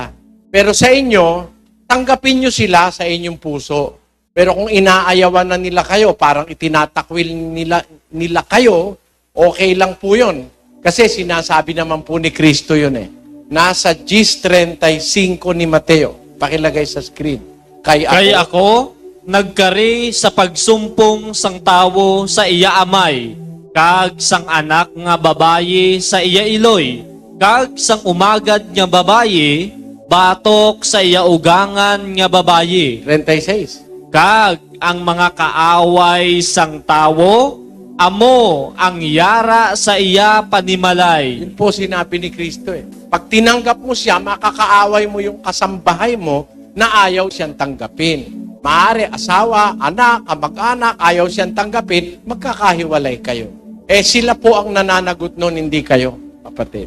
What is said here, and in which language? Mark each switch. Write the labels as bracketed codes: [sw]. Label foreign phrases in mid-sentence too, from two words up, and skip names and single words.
[tl] Pero sa inyo, tanggapin nyo sila sa inyong puso. Pero kung inaayawan na nila kayo, parang itinatakwil nila kayo, okay lang po yun. Kasi sinasabi naman po ni Kristo yun eh. Nasa Gis 35 ni Mateo. Pakilagay sa screen. [hil] Kay Ako, nagkari sa pagsumpong sang tawo sa iya amay, kag sang anak nga babayi sa iya iloy, kag sang umagad nga babayi, batok sa iya ugangan nga babayi. 36. Kag ang mga kaaway sang tawo, amo ang yara sa iya panimalay. [tl] Yun po sinabi ni Kristo eh. Pag tinanggap mo siya, makakaaway mo yung kasambahay mo na ayaw siyang tanggapin. Maaari, asawa, anak, kamag-anak, ayaw siyang tanggapin, magkakahiwalay kayo. Eh sila po ang nananagot noon, hindi kayo, kapatid.